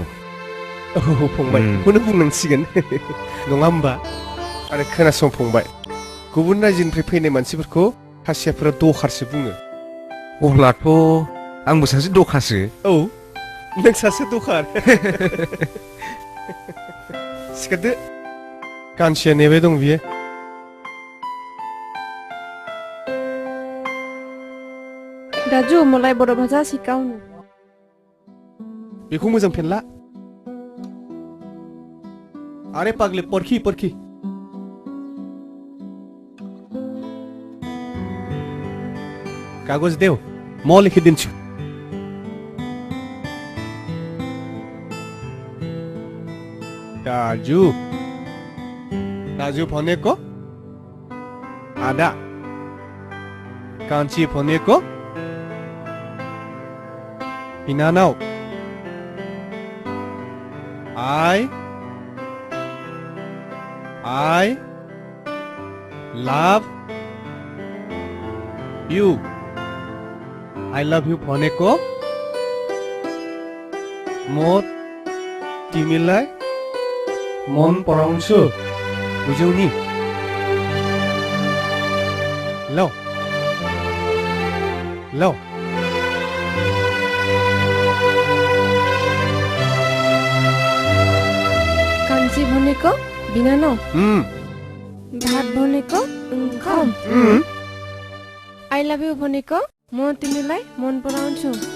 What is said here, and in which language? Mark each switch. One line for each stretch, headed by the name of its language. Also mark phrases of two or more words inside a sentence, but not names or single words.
Bodo: औ फंबाय बेखौनो बुंनांसिगोन नङा होमबा आरो खोनासं फंबाय गुबुन रायजोनिफ्राय फैनाय मानसिफोरखौ खासियाफोरा दखारसो बुङो अब्लाथ' आंबो सासे दखासो औ नों सासे दखार सिखारदो कानसिया नेबाय दं बियो
Nepali: दाजु मलाई बर' भाषा सिकाउनु
Bodo: बेखौ मोजां फेनला
Nepali: अरे पागले पर्खी कागज देऊ म लेखिदिन्छु दाजु भनेको आदा कान्छी भनेको बिनानाव I
English: love you I love you
Nepali: भनेको म तिमीलाई मन पराउँछु बुझ्यौ नि ल कान्छी भनेको बिनानाव भात भनेको ओंखाम
English: I love you
Nepali: भनेको म तिमीलाई मन पराउँछु